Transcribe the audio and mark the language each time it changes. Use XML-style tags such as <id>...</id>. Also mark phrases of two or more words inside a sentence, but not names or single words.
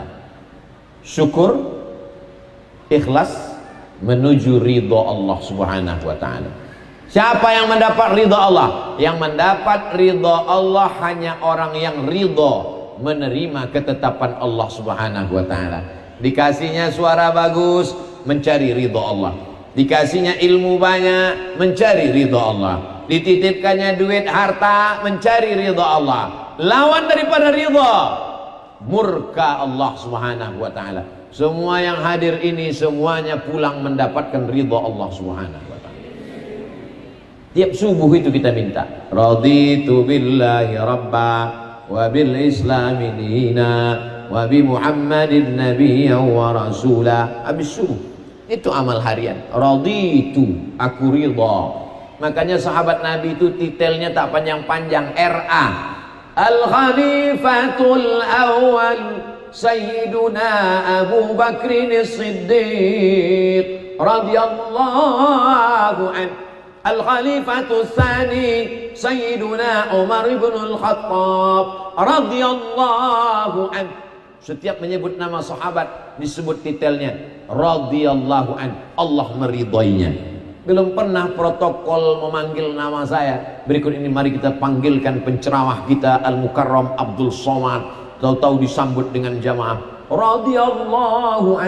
<id>Syukur, ikhlas menuju ridha</id> <ar>الله سبحانه وتعالى.</ar> <id>Siapa yang mendapat ridha Allah? Yang mendapat ridha Allah hanya orang yang ridha menerima ketetapan</id> <ar>الله سبحانه وتعالى.</ar> <id>Dikasihnya suara bagus, mencari ridha Allah. Dikasihnya ilmu banyak, mencari ridha Allah. Dititipkannya duit harta, mencari ridha Allah. Lawan daripada ridha, murka</id> <ar>الله سبحانه وتعالى.</ar> <id>Semua yang hadir ini semuanya pulang mendapatkan ridha</id> <ar>الله سبحانه وتعالى.</ar> <id>Tiap subuh itu kita minta,</id> <ar>رضيت بالله ربا وبالإسلام دينا وبمحمد نبيا ورسولا.</ar> <id>Habis subuh itu amal harian, raditu, aku ridha. Makanya sahabat Nabi itu titelnya tak panjang-panjang,</id> <ar>RA, الخليفة الأول سيدنا أبو بكر الصديق رضي الله عنه. الخليفة الثاني سيدنا عمر بن الخطاب رضي الله عنه.</ar> <id>Setiap menyebut nama sahabat disebut titelnya</id> <ar>رضي الله عنه,</ar> <id>Allah meridainya. Belum pernah protokol memanggil nama saya. Berikut ini mari kita panggilkan penceramah kita Al-Mukarram Abdul Somad. Tahu-tahu disambut dengan jamaah</id> <ar>رضي الله عنه.</ar>